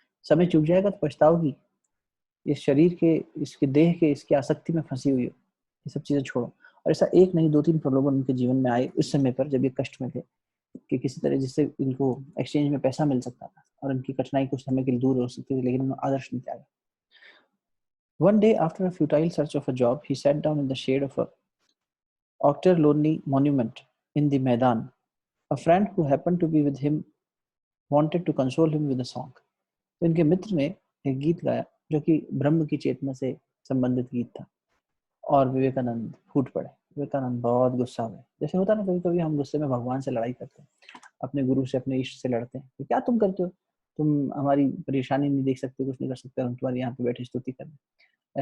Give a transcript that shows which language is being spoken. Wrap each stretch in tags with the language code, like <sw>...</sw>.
<hi>समय चूक जाएगा तो पछताओगी, इस शरीर के, इसके देह के, इसकी आसक्ति में फंसी हुई हो, ये सब चीजें छोड़ो। और ऐसा एक नहीं दो तीन प्रलोभन उनके जीवन में आए उस समय पर जब ये कष्ट में थे, कि किसी तरह जिससे इनको एक्सचेंज में पैसा मिल सकता था और उनकी कठिनाई कुछ समय के लिए दूर हो सकती थी, लेकिन उन्होंने आदर्श नहीं त्यागा।</hi> <en>One day, after a futile search of a job, he sat down in the shade of a austere lonely monument in the Maidan. A friend who happened to be with him wanted to console him with a song.</en> <hi>तो इनके मित्र ने एक गीत गाया जो कि ब्रह्म की चेतना से संबंधित गीत था, और विवेकानंद फूट पड़े। विवेकानंद बहुत गुस्सा हुए। जैसे होता ना, कभी कभी हम गुस्से में भगवान से लड़ाई करते हैं, अपने गुरु से, अपने इष्ट से लड़ते हैं कि क्या तुम करते हो, तुम हमारी परेशानी नहीं देख सकते, कुछ नहीं कर सकते, हम तुम्हारी यहाँ पे बैठे स्तुति कर रहे हैं।</hi>